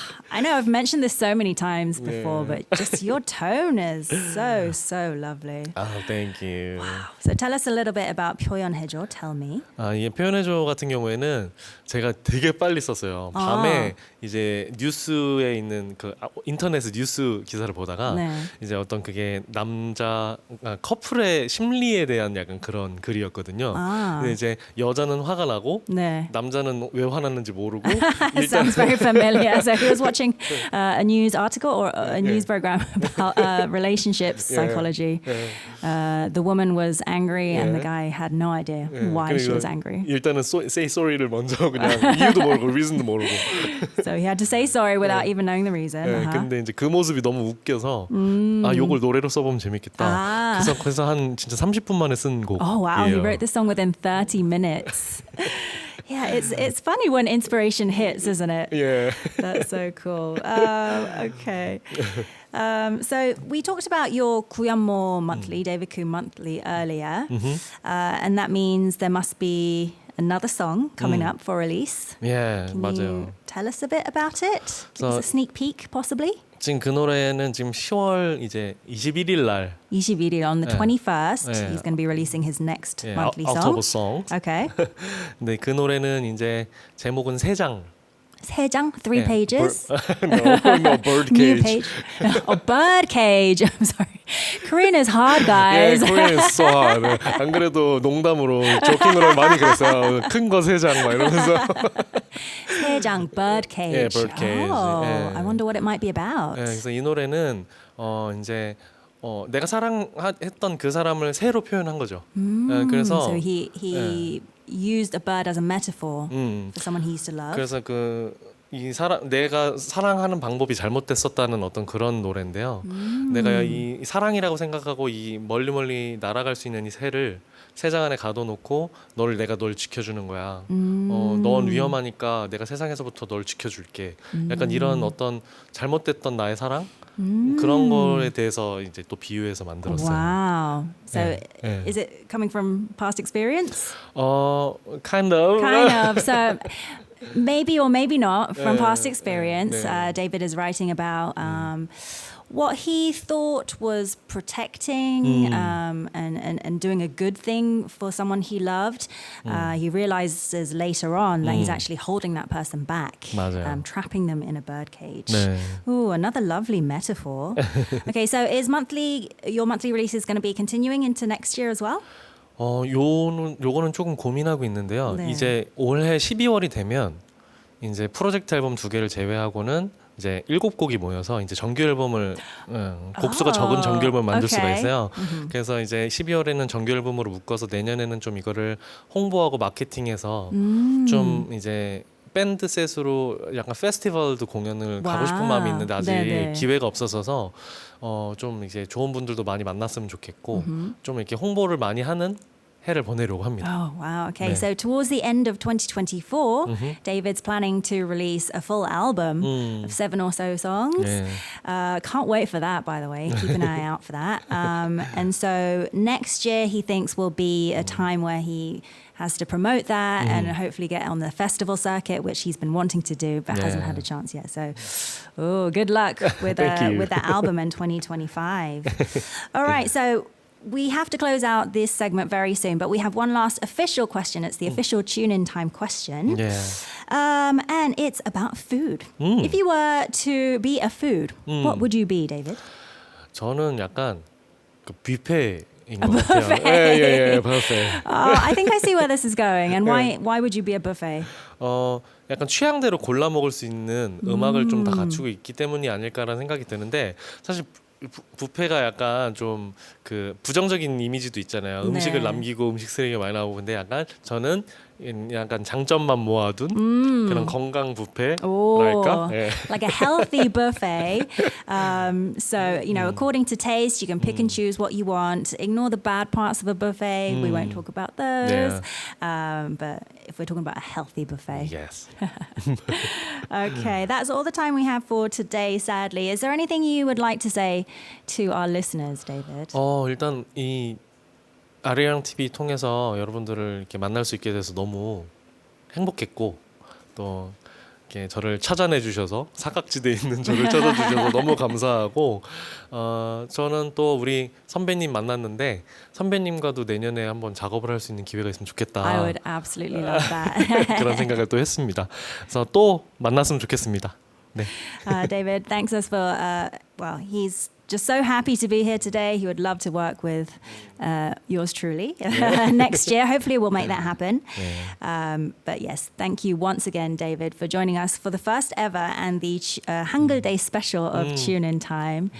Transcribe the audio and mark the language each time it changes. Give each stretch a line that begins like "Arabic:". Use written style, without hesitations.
English: I know I've mentioned this so many times before, but just your tone is so lovely. Oh, thank you. So tell us a little bit about 표현해줘, Tell Me.
Korean: 이 표현해줘 같은 경우에는 제가 되게 빨리 썼어요. 밤에 이제 뉴스에 있는 그 인터넷 뉴스 기사를 보다가 네. 이제 어떤 그게 남자 커플의 심리에 대한 약간 그런 글이었거든요. 근데 이제 여자는 화가 나고 네. 남자는 왜 화났는지 모르고
English: It sounds very familiar. So he was watching a news article or a news program about relationships psychology. The woman was angry and the guy had no idea why she was angry.
Korean: 일단은
English: say sorry
Korean: 를 먼저 그냥 이유도 모르고
English: reason
Korean: 도 모르고.
English: So he had to say sorry without even knowing the reason.
Korean: 근데 이제 그 모습이 너무 웃겨서 요걸 노래로 써보면 재밌겠다. 그래서 한 진짜 30분 만에 쓴 곡.
English: Oh wow, he wrote this song within 30 minutes. Yeah, it's funny when inspiration hits, isn't it? Yeah. That's so cool. Okay. So we talked about your 구현모 monthly, David Koo monthly earlier. And that means there must be another song coming up for release. Yeah, Can
Korean: 맞아요.
English: you tell us a bit about it? Give us a sneak peek, possibly?
Korean: 지금 그 노래는 지금 10월 이제 21일 날 21일
English: on the 21st, Yeah. he's going to be releasing his next monthly October song. song. Okay.
Korean: 근데 그 노래는 이제 제목은 세 장. 3장,
English: 3 pages. No, bird New cage. page. Oh, bird cage. I'm sorry. Korean is hard, Yeah, guys. Korean is so hard.
Korean: 안 그래도 농담으로 조킹으로 많이 그랬어요. 큰 거 세 장 막 이러면서. 3장,
English: bird cage. Yeah, bird cage. Oh, Yeah. I wonder what it might be about.
Korean: 네, 그래서 이 노래는 이제 내가 사랑했던 그 사람을 새로 표현한 거죠. 그래서
English: So he used a bird as a metaphor for someone he used to love.
Korean: 그래서 내가 사랑하는 방법이 잘못됐었다는 어떤 그런 노래인데요. 내가 이 사랑이라고 생각하고 이 멀리 날아갈 수 있는 이 새를 세장 안에 가둬놓고 내가 널 지켜주는 거야. 넌 위험하니까 내가 세상에서부터 널 지켜줄게. 약간 이런 어떤 잘못됐던 나의 사랑 그런 거에 대해서 이제 또 비유해서 만들었어요.
English: Wow. So Yeah. is it coming from past experience? Kind of. Kind of. So maybe or maybe not from past Yeah. experience. Yeah. David is writing about what he thought was protecting and doing a good thing for someone he loved. He realizes later on that he's actually holding that person back,
Korean: 맞아요.
English: trapping them in a bird cage.
Korean: 네.
English: Ooh, another lovely metaphor. Okay, so your monthly release is going to be continuing into next year as well?
Korean: 요거는 조금 고민하고 있는데요. 네. 이제 올해 12월이 되면 이제 프로젝트 앨범 2개를 제외하고는 이제 7곡이 모여서 이제 정규 앨범을 곡수가 적은 정규 앨범을 만들 수가 오케이. 있어요. 그래서 이제 12월에는 정규 앨범으로 묶어서 내년에는 좀 이거를 홍보하고 마케팅해서 좀 이제 밴드 셋으로 약간 페스티벌도 공연을 가고 싶은 와우. 마음이 있는데 아직 네네. 기회가 없어서 좀 이제 좋은 분들도 많이 만났으면 좋겠고 좀 이렇게 홍보를 많이 하는 해를 보내려고 합니다.
English: Oh, wow. Okay.
Korean: 네.
English: So towards the end of 2024, David's planning to release a full album of 7 or so songs.
Korean: 네.
English: Can't wait for that, by the way. Keep an eye out for that. And so next year, he thinks will be a time where he has to promote that and hopefully get on the festival circuit, which he's been wanting to do but hasn't Yeah. had a chance yet. So, good luck with Thank you. with that album in 2025. All right, so we have to close out this segment very soon, but we have one last official question. It's the official tune-in time question.
Korean: 예.
English: And it's about food. If you were to be a food, what would you be, David?
Korean: 저는 약간 그 뷔페인 것 같아요. 예, 뷔페.
English: I think I see where this is going. And why would you be a buffet?
Korean: 약간 취향대로 골라 먹을 수 있는 음악을 좀 다 갖추고 있기 때문이 아닐까라는 생각이 드는데 사실 뷔페가 약간 좀 그 부정적인 이미지도 있잖아요. 네. 음식을 남기고 음식 쓰레기가 많이 나오고 근데 약간 저는 약간 장점만 모아둔 그런 건강 뷔페랄까? 예.
English: Like a healthy buffet. So, you know, according to taste, you can pick and choose what you want. Ignore the bad parts of a buffet. We won't talk about those. But if we're talking about a healthy buffet. Yes. Okay, that's all the time we have for today, sadly. Is there anything you would like to say to our listeners, David?
Korean: 일단 이 아리랑 TV 통해서 여러분들을 이렇게 만날 수 있게 돼서 너무 행복했고 또 이렇게 저를 찾아내 주셔서 사각지대에 있는 저를 찾아주셔서 너무 감사하고 저는 또 우리 선배님 만났는데 선배님과도 내년에 한번 작업을 할 수 있는 기회가 있으면 좋겠다.
English: I would absolutely love that.
Korean: 그런 생각을 또 했습니다. 그래서 또 만났으면 좋겠습니다. 네.
English: David, thanks us for, he's just so happy to be here today. He would love to work with yours truly next year. Hopefully we'll make that happen. But yes, thank you once again, David, for joining us for the first ever and the Hangul Day special of Tune In Time.